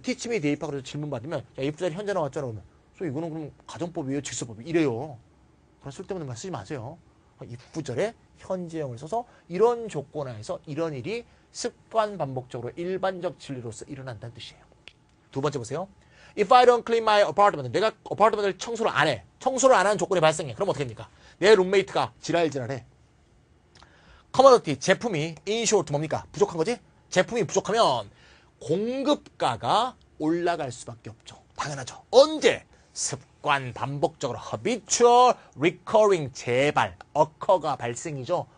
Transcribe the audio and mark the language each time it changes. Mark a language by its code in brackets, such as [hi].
[ko] 티치미 대입하 그래서 질문 받으면 야 if절 현재 나왔잖아 그러면 이거는 그럼 가정법이에요 직설법이에요 이래요. 그런 쓸데없는 말 쓰지 마세요. if절에 현재형을 써서 이런 조건 하에서 이런 일이 습관 반복적으로 일반적 진리로서 일어난다는 뜻이에요. 두 번째 보세요. [en] If I don't clean my apartment, [ko] 내가 어파트먼트를 청소를 안 해. 청소를 안 하는 조건이 발생해. 그럼 어떻게 됩니까? 내 룸메이트가 지랄해. 커머더티, 제품이 in short 뭡니까? 부족한 거지? 제품이 부족하면 공급가가 올라갈 수밖에 없죠. 당연하죠. 언제? 습관 반복적으로 habitual, recurring, 재발, occur가 발생이죠.